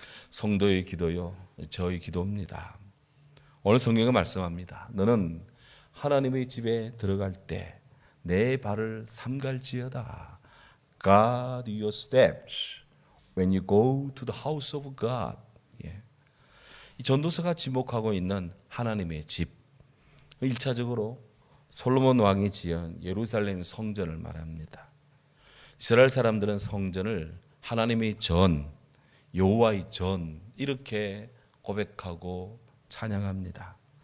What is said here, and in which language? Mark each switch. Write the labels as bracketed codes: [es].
[ko] 성도의 기도요, 저의 기도입니다. 오늘 성경은 말씀합니다. 너는 하나님의 집에 들어갈 때 내 발을 삼갈지어다. [en] Guard your steps when you go to the house of God. [ko] 이 전도서가 지목하고 있는 하나님의 집, 1차적으로 솔로몬 왕이 지은 예루살렘 성전을 말합니다. 이스라엘 사람들은 성전을 하나님의 전, 여호와의 전 이렇게 고백하고 찬양합니다.